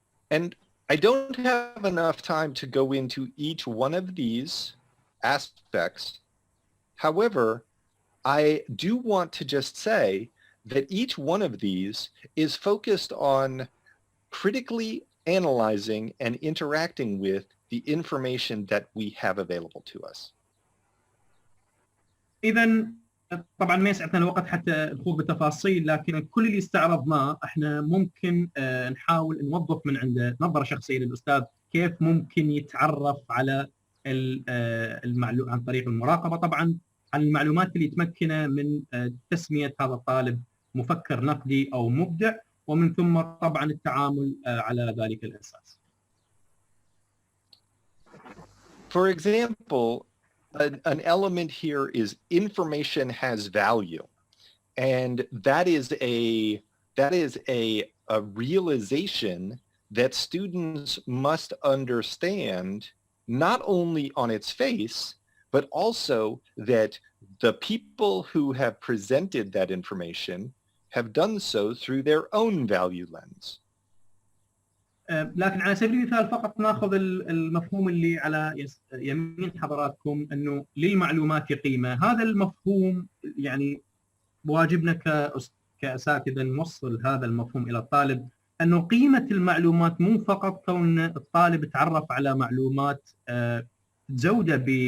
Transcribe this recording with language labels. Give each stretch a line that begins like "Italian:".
English: And I don't have enough time to go into each one of these aspects. However, I do want to just say that each one of these is focused on critically analyzing and interacting with the information that we have available to us.
Arabic: إذا طبعا ما يسعفنا الوقت حتى الخوض بالتفاصيل، لكن كل اللي استعرضناه احنا ممكن نحاول نوظف من عنده نظرة شخصية للأستاذ كيف ممكن يتعرف على المعلومات عن طريق المراقبة، طبعا عن المعلومات اللي تمكنه من تسمية هذا الطالب مفكر نقدي أو مبدع، ومن ثم طبعا التعامل على ذلك الأساس.
English: For example, an element here is information has value, and that is a realization that students must understand not only on its face, but also that the people who have presented that information have done so through their own value lens.
Arabic: لكن على سبيل المثال فقط ناخذ المفهوم اللي على يمين حضراتكم، انه للمعلومات قيمه. هذا المفهوم يعني واجبنا كاساتذه نوصل هذا المفهوم الى الطالب، انه قيمه المعلومات مو فقط كون الطالب يتعرف على معلومات تزوده